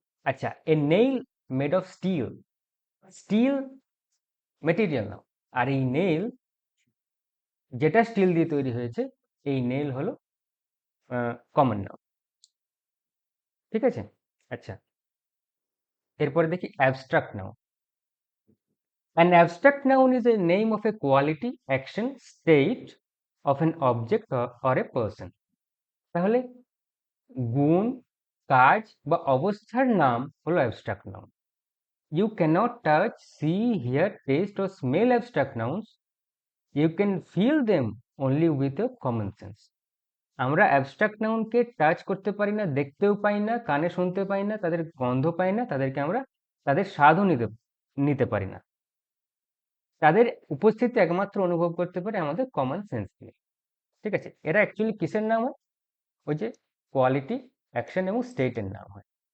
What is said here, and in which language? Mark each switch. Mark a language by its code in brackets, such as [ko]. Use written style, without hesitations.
[bn] আচ্ছা, এ nail made of steel, still material noun, আর এই nail যেটা স্টিল দিয়ে তৈরি হয়েছে এই নেইল হলো কমন নাউন। ঠিক আছে, আচ্ছা, এরপরে দেখি abstract noun. [en] An abstract noun is a name of a quality, action, state of an object or a person. [bn] তাহলে গুণ, কাজ বা অবস্থার নাম হলো abstract noun. [en] You cannot touch, see, hear, taste or smell abstract nouns. You can feel them only with a common sense. [bn] আমরা abstract নাউনকে touch করতে পারি না, দেখতেও পাই না, কানে শুনতে পাই না, তাদের গন্ধ পাই না, তাদেরকে আমরা তাদের স্বাদও নিতে পারি না, তাদের উপস্থিতি একমাত্র অনুভব করতে পারে আমাদের কমন সেন্স দিয়ে। ঠিক আছে, এরা অ্যাকচুয়ালি কিসের নাম হয়? ওই যে কোয়ালিটি, অ্যাকশন এবং স্টেটের নাম হয়।